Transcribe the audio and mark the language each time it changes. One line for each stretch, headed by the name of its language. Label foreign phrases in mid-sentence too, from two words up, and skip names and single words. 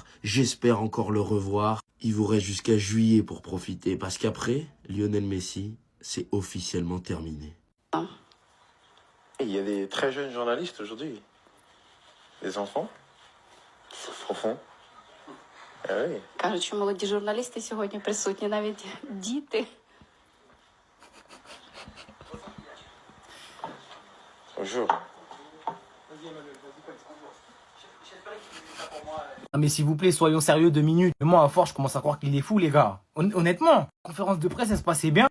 French: J'espère encore le revoir. Il vous reste jusqu'à juillet pour profiter. Parce qu'après, Lionel Messi, c'est officiellement terminé. Et il y a des très jeunes journalistes aujourd'hui. Des enfants. Enfants. Ah oui.
Ukrainian: Кажуть, що молоді журналісти сьогодні присутні, навіть діти.
French: Bonjour. Ah mais s'il vous plaît, soyons sérieux 2 minutes. Mais moi, à force, je commence à croire qu'il est fou, les gars. Honnêtement, conférence de presse, elle se passait bien.